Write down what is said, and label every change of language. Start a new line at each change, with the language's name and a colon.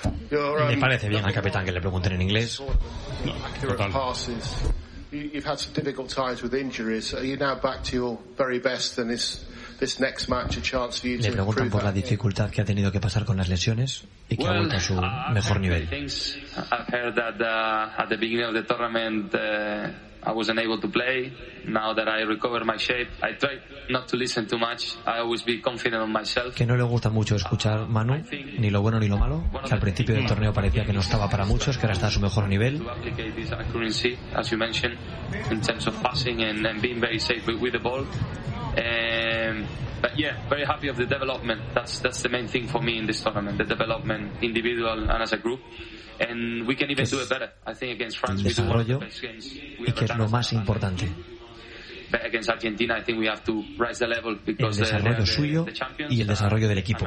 Spanish: ¿Le parece bien al capitán que le pregunten en inglés? Total. Le preguntan por la dificultad que ha tenido que pasar con las lesiones y que ha vuelto a su mejor nivel.
English: I've heard that at the beginning of the tournament I wasn't able to play. Now that I recover my shape, I try not to listen too much. I always be confident on myself.
Spanish: Que no le gusta mucho escuchar Manu, ni lo bueno ni lo malo. Que al principio del torneo parecía que no estaba para muchos, que ahora está a su mejor nivel.
English: To applicate this accuracy, as you mentioned, in terms of passing and being very safe with the ball. But yeah, very happy of the development. That's the main thing for me in this tournament, the development individual and as a group. And we can even do it better. I think against France we do
Spanish: y que es lo más importante.
English: But against Argentina I think we have to rise the level because
Spanish: el desarrollo suyo y el desarrollo del equipo.